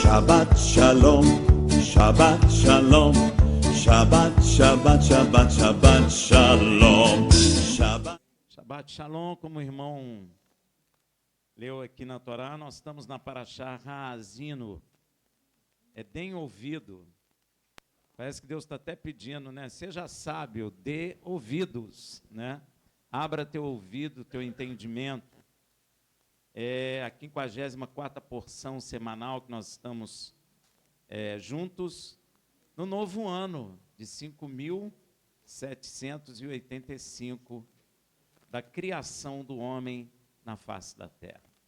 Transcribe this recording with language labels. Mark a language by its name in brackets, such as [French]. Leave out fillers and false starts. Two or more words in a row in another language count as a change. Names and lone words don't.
[Hebrew] שבת שלום, שבת שלום, שבת, שבת, שבת, שבת שלום, שבת שלום, [Portuguese] como o irmão leu aqui na Torá, nós estamos na Parashá Haazinu, deem ouvido. Parece que Deus está até pedindo, né? Seja sábio, dê ouvidos, né? Abra teu ouvido, teu entendimento. É a 54ª porção semanal que nós estamos juntos no novo ano de 5.785 da criação do homem na face da terra.